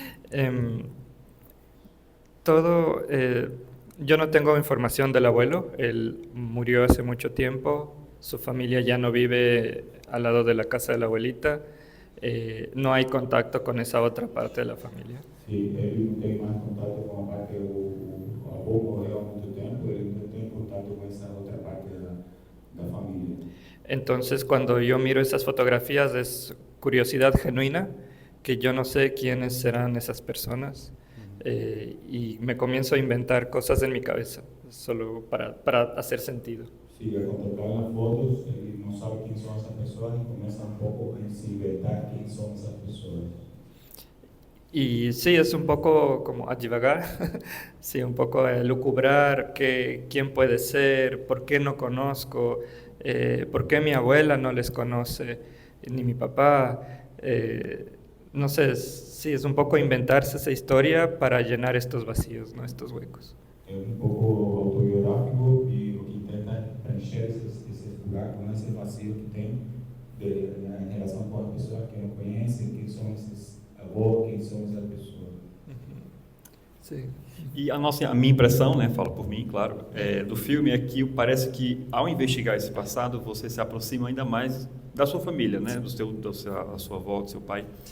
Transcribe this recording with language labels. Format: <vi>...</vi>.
<es>Em, todo, yo no tengo información del abuelo, él murió hace mucho tiempo, su familia ya no vive al lado de la casa de la abuelita, no hay contacto con esa otra parte de la familia.</es> <pt>Sí, ele não tem mais contato com a parte, o avô morreu há muito tempo, ele não tem contato com essa outra parte da família.</pt> <es>Entonces, cuando yo miro esas fotografías es curiosidad genuina, que yo no sé quiénes serán esas personas, y me comienzo a inventar cosas en mi cabeza, solo para hacer sentido. Sí, al contemplar las fotos,</es> <pt>ele não sabe quem são essas pessoas e começa um pouco a se inventar quem são essas pessoas.</pt> <es>Y sí, es un poco como a divagar, sí, un poco a lucubrar quién puede ser, por qué no conozco, por qué mi abuela no les conoce, ni mi papá. No sé, sí, es un poco inventarse esa historia para llenar estos vacíos, ¿no? Estos huecos.</es> <pt>É um pouco autobiográfico e o que tenta preencher esse lugar com esse vazio que tem em relação com as pessoas que não conhecem, quem são esses avós, quem são essas pessoas.</pt> <es>Sí.</es> <pt>E a minha impressão, né, falo por mim, claro, do filme é que parece que ao investigar esse passado, você se aproxima ainda mais da sua família, né, da sua avó, do seu pai.</pt>